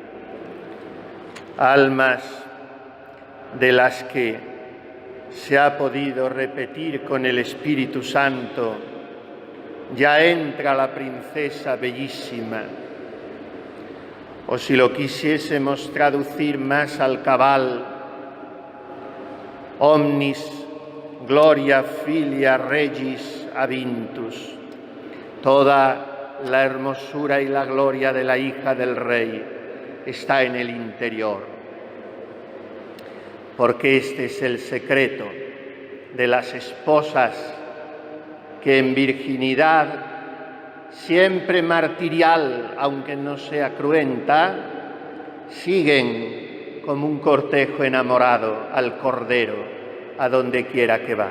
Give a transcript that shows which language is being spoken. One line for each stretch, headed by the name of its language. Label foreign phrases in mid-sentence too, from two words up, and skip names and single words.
Spanish: Almas de las que se ha podido repetir con el Espíritu Santo: ya entra la princesa bellísima. O si lo quisiésemos traducir más al cabal:
Latin: omnis gloria filia regis avintus.
Spanish: Toda la hermosura y la gloria de la hija del rey está en el interior. Porque este es el secreto de las esposas que en virginidad siempre martirial, aunque no sea cruenta, siguen como un cortejo enamorado al Cordero a donde quiera que va.